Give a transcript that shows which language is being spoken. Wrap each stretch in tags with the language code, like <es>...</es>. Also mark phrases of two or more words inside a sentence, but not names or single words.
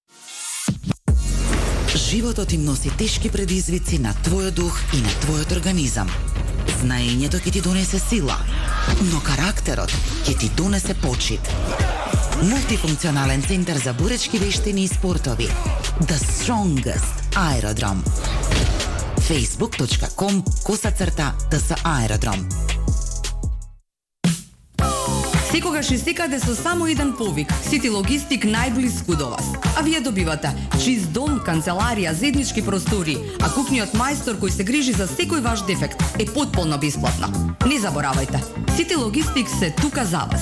<mk>Животот им носи тешки предизвици на твојот дух и на твојот организам. Знаењето ќе ти донесе сила, но карактерот ќе ти донесе почит. Мултифункционален центар за боречки вештини и спортови. The Strongest Aerodrom. facebook.com/TS-Aerodrom. Секогаш и секаде со само еден повик. Сити Логистик најблиску до вас. А вие добивате чист дом, канцеларија, заеднички простори, а кухниот мајстор кој се грижи за секој ваш дефект е потполно бесплатно. Не заборавајте, Сити Логистик се тука за вас.</mk>